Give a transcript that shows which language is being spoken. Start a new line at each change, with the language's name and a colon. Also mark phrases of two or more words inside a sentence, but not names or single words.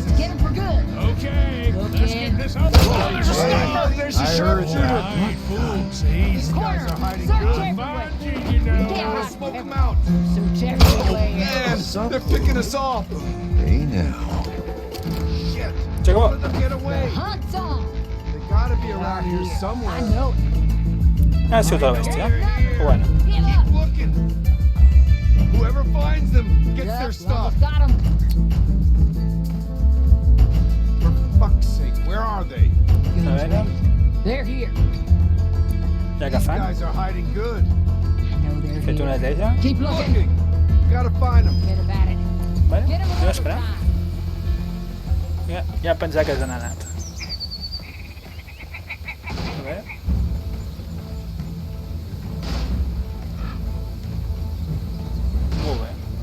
English: Get him for good. Okay, Look let's in. get this up. There's a sniper. There's a I heard sharpshooter. that. Fools, easy. Guys are hiding Search good. everywhere. Fine, you know. Yeah. Gotta smoke them out. Search everywhere. Man, they're picking us off. Hey now. Shit.
Spanish: Se acabó.
English: Let them get away. Hunt's on. They gotta be around here I somewhere. know it.
Spanish: Ha sido toda bestia. O bueno.
English: Give Keep up. looking. Whoever finds them gets Yep, their we stuff. almost got him. For fuck's sake, where are they?
Catalan: A veure.
English: They're here.
Catalan: Ja que
English: These
Catalan: fan.
English: guys are hiding good. I know they're
Catalan: Fet una
English: here.
Catalan: neteja.
English: Keep looking. Looking. Gotta find them. Get about it.
Catalan: Vale.
English: Get him
Catalan: Anem a
English: another
Catalan: esperar.
English: time.
Catalan: Ja pensava que s'han anat. A veure. Molt bé.